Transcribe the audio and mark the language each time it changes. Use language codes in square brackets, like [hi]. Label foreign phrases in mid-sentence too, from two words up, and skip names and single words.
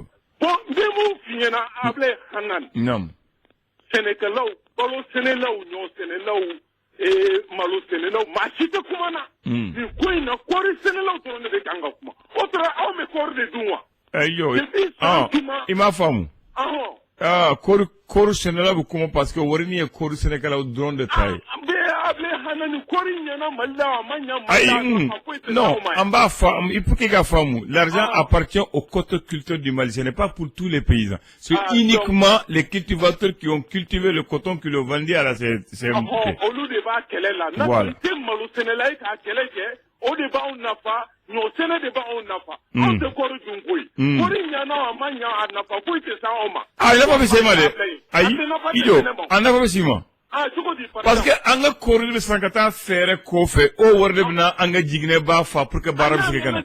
[bm] bon n bɛ mun f'i ɲɛna Ablaye Hanani sɛnɛkɛlaw balo sɛnɛlaw ɲɔ sɛnɛlaw malo sɛnɛlaw maa si tɛ kuma na nin ko in na kɔɔri sɛnɛlaw dɔrɔn de bɛ kan ka kuma o tora aw bɛ kɔɔri de dun wa i m'a faamu kɔɔri sɛnɛlaw bɛ kuma [fr] parce que [bm] wari ni ye kɔɔri sɛnɛkɛlaw dɔrɔn de ta ye Ablaye Hanani kɔɔri ɲɛna Mali la a ma ɲa Mali la [fr] non [bm] an b'a faamu [fr] il faut que [bm] ka faamu [fr] l'argent appartient aux cotoculteurs du Mali ce n'est pas pour tous les paysans c'est uniquement les cultivateurs qui ont cultivé le coton qui le vendaient à la CMP [bm] olu de b'a kɛlɛ la n'a tɛ malo sɛnɛla ye k'a kɛlɛ kɛ o de b'anw nafa ɲɔ sɛnɛ de b'anw nafa anw tɛ kɔɔri dun koyi kɔɔri ɲana a ma ɲa a nafa foyi tɛ s'anw ma nafa bɛ se ma dɛ ayi Ido a nafa bɛ s'i ma [fr] parce que [bm] an ka kɔɔri bɛ san ka taa fɛɛrɛ kɔfɛ o wari de bɛna an ka jiginɛ b'a fa [fr] pour que [bm] baara bɛ se ka kana